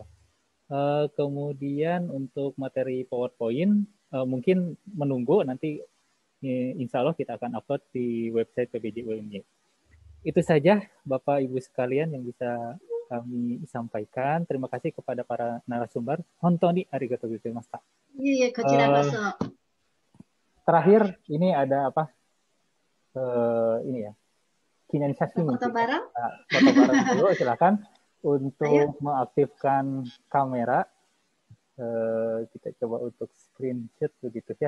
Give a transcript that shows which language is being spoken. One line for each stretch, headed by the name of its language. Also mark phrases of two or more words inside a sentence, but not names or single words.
Indonesian: Kemudian untuk materi PowerPoint mungkin menunggu nanti
Arabic: إن شاء الله
Indonesian: kita akan upload di website PBJ UMY. Itu saja Bapak Ibu sekalian yang bisa kami sampaikan. Terima kasih kepada para narasumber.
Japanese: 本当にありがとうございました.
Indonesian: Iya, terakhir ini ada apa? Ini ya. Kinyanisasi foto bareng. Foto bareng dulu silakan untuk mengaktifkan kamera. Kita coba untuk screenshot begitu ya.